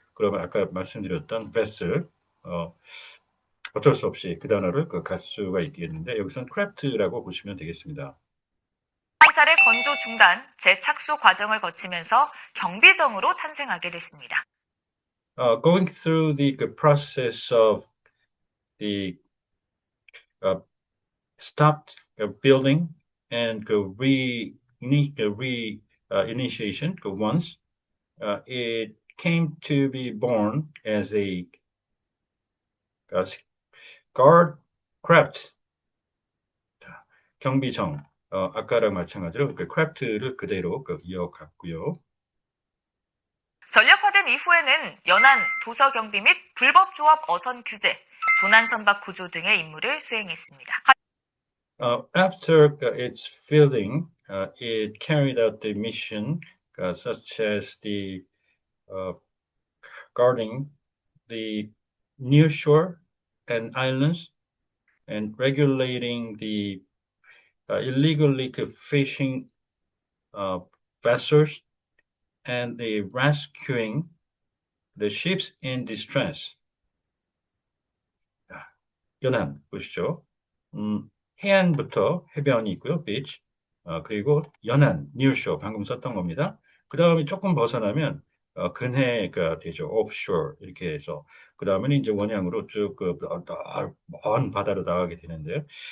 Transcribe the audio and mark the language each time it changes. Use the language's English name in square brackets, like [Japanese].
[Korean] 그러면 아까 말씀드렸던 vessel 어쩔 수 없이 그 단어를 갈 수가 있겠는데 여기서는 크래프트라고 보시면 되겠습니다. 한 차례 건조 중단, 재착수 과정을 거치면서 경비정으로 탄생하게 됐습니다. [English] Going through the process of the stopped building and initiation once it came to be born as a guard craft [Korean] 경비정 아까랑 마찬가지로 크래프트를 그대로 이어갔고요. [English] 전력화된 이후에는 연안, 도서경비 및 불법 조합 어선 규제, 조난선박 구조 등의 임무를 수행했습니다. After its fielding, it carried out the mission such as the uh, guarding the near shore and islands and regulating the illegally fishing uh, vessels and the rescuing the ships in distress. [Korean] 아, 연안 보시죠. 음, 해안부터 해변이 있고요, beach. 그리고 연안, near shore 방금 썼던 겁니다. 그 다음에 조금 벗어나면 근해가 되죠, offshore 이렇게 해서 그 다음에는 이제 원양으로 쭉먼 바다로 나가게 되는데요.